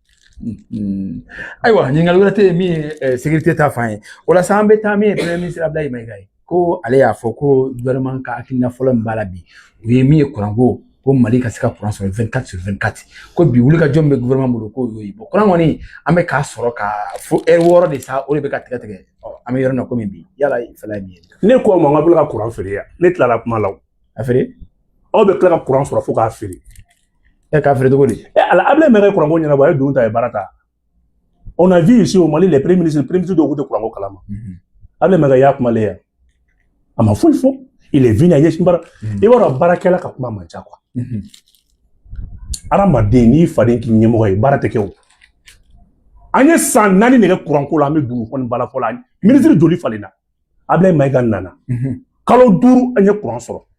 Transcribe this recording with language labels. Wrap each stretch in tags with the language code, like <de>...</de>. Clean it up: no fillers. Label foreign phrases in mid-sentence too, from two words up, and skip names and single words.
<bm>ayiwa ɲininkali wɛrɛ tɛ yen min ye sécurité ta fan ye o la sa an bɛ taa min ye</bm> <fr>premier ministre</fr> <bm>Abdoulaye Mayiga ye ko ale y'a fɔ ko gouvernement ka hakilina fɔlɔ min b'a la bi u ye min ye kuranko ko Mali ka se ka kuran sɔrɔ 24/24 ko bi wuli ka jɔn bɛ gouvernement bolo ko y'o ye bon kuran kɔni an bɛ k'a sɔrɔ ka fo heure 6 de sa o de bɛ ka tigɛ an bɛ yɔrɔ na komi bi yala fɛla ye min ye ne ko ma n ka bila ka kuran feere yan ne tilara kuma la a feere aw bɛ tila ka kuran sɔrɔ fo k'a feere k'a feere cogo di ala Abdoulaye Mayiga kuranko ɲɛnabɔ a ye don ta a ye baara ta</bm> <fr>on a vu ici au Mali les premiers ministres</fr> <bm>dɔw k'u tɛ kuranko kalama Abdoulaye Mayiga y'a kumalen yan a ma foyi fɔ</bm> <fr>il est venu</fr> <bm>a ɲɛsin baara i b'a dɔn baarakɛla ka kuma man ca quoi adamaden n'i faden k'i ɲɛmɔgɔ ye baara tɛ kɛ o an ye san 4 de kɛ kuranko la an bɛ dugu kɔni baara fɔ la ministre joli falenna Abdoulaye Mayiga nana kalo 5 an ye kuran sɔrɔ</bm>